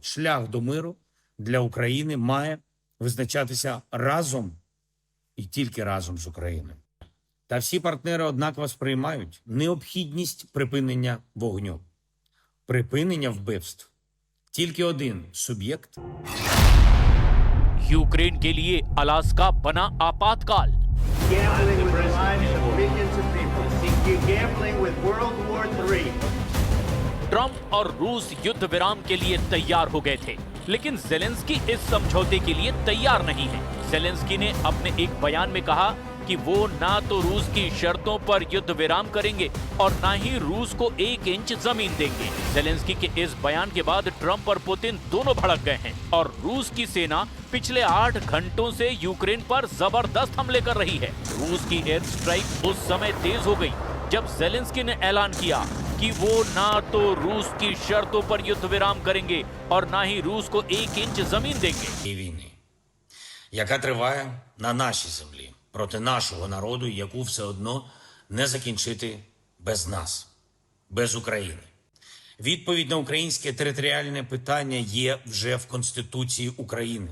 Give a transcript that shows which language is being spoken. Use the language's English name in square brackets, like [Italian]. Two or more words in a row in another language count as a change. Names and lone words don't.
[Ukrainian] Шлях до миру для України має визначатися разом і тільки разом з Україною. Та всі партнери однаково сприймають необхідність припинення вогню. Припинення вбивств. Тільки один суб'єкт. [Hindi] यूक्रेन के लिए अलास्का बना आपातकाल। [English] Gambling with the lives of millions of people. You're gambling with World War III. [Hindi] ट्रंप और रूस युद्ध विराम के लिए तैयार हो गए थे, लेकिन जेलेंस्की इस समझौते के लिए तैयार नहीं है। जेलेंस्की ने अपने एक बयान में कहा कि वो ना तो रूस की शर्तों पर युद्ध विराम करेंगे और ना ही रूस को 1 इंच जमीन देंगे। जेलेंस्की के इस बयान के बाद ट्रंप और पुतिन दोनों भड़क गए हैं और रूस की सेना पिछले 8 घंटों से यूक्रेन पर जबरदस्त हमले कर रही है। रूस की [English] air strike [Hindi] उस समय तेज हो गई जब जेलेंस्की ने ऐलान किया कि वो ना तो रूस की शर्तों पर युद्ध विराम करेंगे और ना ही रूस को 1 इंच जमीन देंगे। [Ukrainian] Війни, яка триває на нашій землі, проти нашого народу, яку все одно не закінчити без нас, без України. Відповідь на українське територіальне питання є вже в Конституції України.